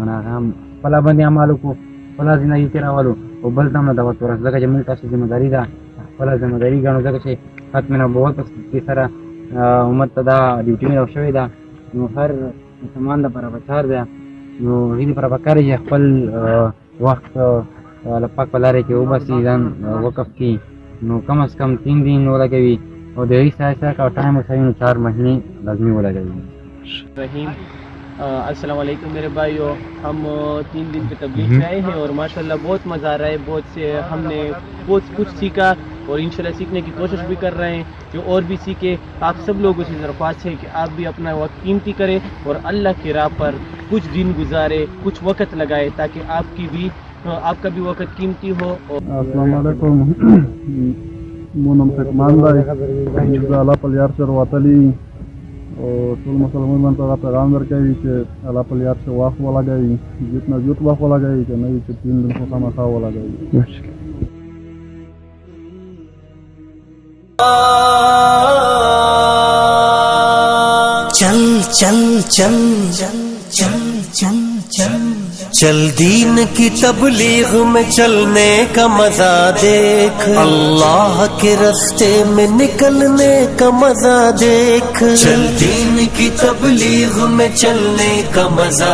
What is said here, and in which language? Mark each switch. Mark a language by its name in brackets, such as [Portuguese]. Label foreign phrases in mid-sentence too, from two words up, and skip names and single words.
[Pashto] نه هغه هم خپله باندې عمل وکړو خپله زندګي کې راولو او بل ته هم دعوت ورس ځکه چې موږ تاسو ذمه داري ده خپله ذمه داري ګڼو ځکه چې ختم نبوت کې سره امت ته دا ډیوټي مې شوې ده نو هر مسلمان دپاره پکار ده نو هغې دپاره پکار دی چې خپل وخت الله پاک په لارې کې وباسي ځان وقف کړي نو کم از کم 3 دن ولګوي او د هغې سره سره که ټایم وسوي نو 4 مهینې لازمي ولګوي. [Urdu] رحیم السلام علیکم میرے بھائیو، ہم 3 دن پہ تبلیغ سے آئے ہیں اور ماشاءاللہ بہت مزہ آ رہا ہے، بہت سے ہم نے بہت کچھ سیکھا اور انشاءاللہ سیکھنے کی کوشش بھی کر رہے ہیں جو اور بھی سیکھے۔ آپ سب لوگوں سے درخواست ہے کہ آپ بھی اپنا وقت قیمتی کریں اور اللہ کی راہ پر کچھ دن گزارے، کچھ وقت لگائے تاکہ آپ کا بھی وقت قیمتی ہو۔ [Pashto] السلام علیکم، مونم فکمان بھائی الله په یار سره وتلی او ټول مسلمانانو ته پیغام ورکوي چې الله په یار سره وخت ولګوي، جتنا جوت وخت ولګوي چې نه چې 3 دن خو خامخا ولګوي. [Urdu] چل چل چل چل چل چل چل چل دین کی تبلیغ میں چلنے کا مزا دیکھ اللہ کے راستے میں نکلنے کا مزا دیکھ چل دین کی تبلیغ میں چلنے کا مزا